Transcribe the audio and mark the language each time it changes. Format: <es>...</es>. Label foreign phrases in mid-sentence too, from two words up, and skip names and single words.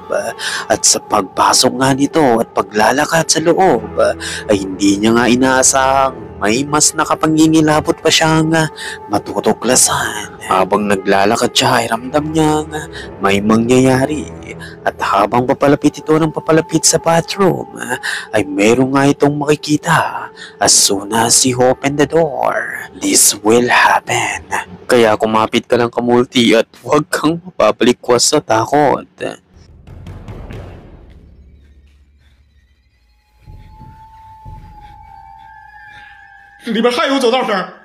<tl>At sa pagpasok nga nito at paglalakad sa loob ay hindi niya nga inaasahang may mas nakapangingilabot pa siyang matutuklasan. Habang naglalakad siya ay ramdam niyang may mangyayari. At habang papalapit ito ng papalapit sa bathroom, ay meron nga itong makikita.</tl> <en>As soon as he opened the door, this will happen.</en> <tl>Kaya kumapit ka lang kamulti at huwag kang mapapalikwas sa takot.</tl> <zh>里边还有走道声。</zh>